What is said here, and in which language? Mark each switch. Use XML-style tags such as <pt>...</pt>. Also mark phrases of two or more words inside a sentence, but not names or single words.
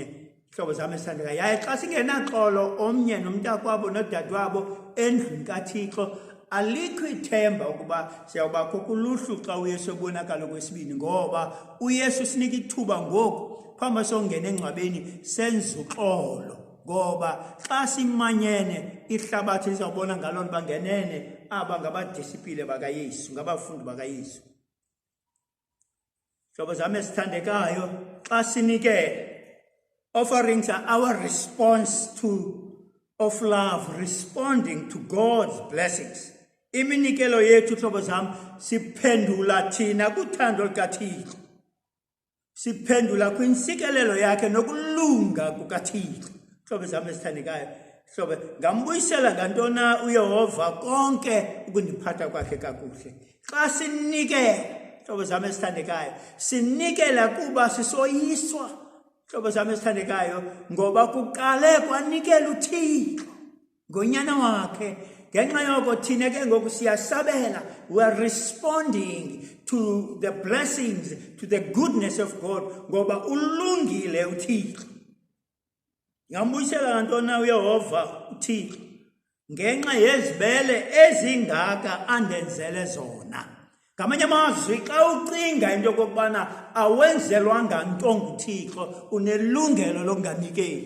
<xh>Hlobo zami esithandekayo, yaye xa singenaxolo omnye nomntakwabo nodadewabo endlini kaThixo alikho ithemba ukuba siyawubakho kuluhlu xa uYesu ebonakala kwesibini, ngoba uYesu sinika ithuba ngoku phambi sokungena engcwabeni senze uxolo, ngoba xa simanyene ihlabathi lizawubona ngaloo nto bangenene aba ngabadisipile bakaYesu, ngabafundi bakaYesu. Hlobo zami esithandekayo, xa sinikele,</xh> <en>offerings are our response of love, responding to God's blessings.</en> <xh>Iminikelo yethu hlobo zami siphendula thina kuthando lukaThixo, siphendula kwintsikelelo yakhe nokulunga kukaThixo. Hlobo zami esithandekayo, hlobo ngambuyisela ngantona uYehova konke ukundiphatha kwakhe kakuhle. Xa sinikela hlobo zami esithandekayo, sinikela kuba sisoyiswa hlobo zami esithandekayo, ngoba kuqale kwanikela uThixo ngonyana wakhe. Ngenxa yoko thina ke ngoku siyasabela,</xh> <en>we are responding to the blessings, to the goodness of God,</en> <xh>ngoba ulungile uThixo. Ngambuyisela ngantona uYehova uThixo ngenxa yezibele ezingaka andenzele zona. Ngamanye amazwi, xa ucinga into yokokubana awenzelwanga nto nguThixo unelungelo lokunganikeli.</xh>